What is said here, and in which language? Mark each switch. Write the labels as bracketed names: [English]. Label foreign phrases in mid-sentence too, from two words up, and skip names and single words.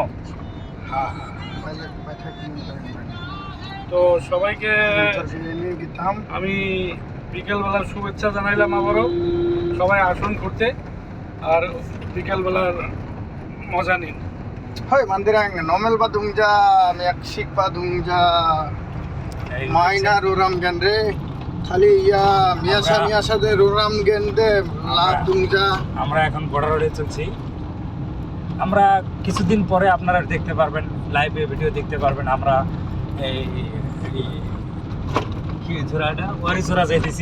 [Bangla] হ্যাঁ, 5 কিলোমিটার তো সবাইকে গেতাম। আমি বিকেলবেলার শুভেচ্ছা জানাইলাম আবারও। সবাই আসুন ঘুরতে আর বিকেলবেলার মজা নিন। [Garo] হয় mandirang normal ba dungja meksik ba dungja maina ruram gendre খালি ইয়া মিয়াসা দে রুরাম গেন্দে লাভ দুংজা। [Bangla] আমরা এখন বর্ডার রোডে চলছি। আমরা কিছুদিন পরে আপনারা দেখতে পারবেন, লাইভে ভিডিও দেখতে পারবেন। আমরা এই কি ঝোড়াটা ওয়ারিঝোড়া যাইতেছি।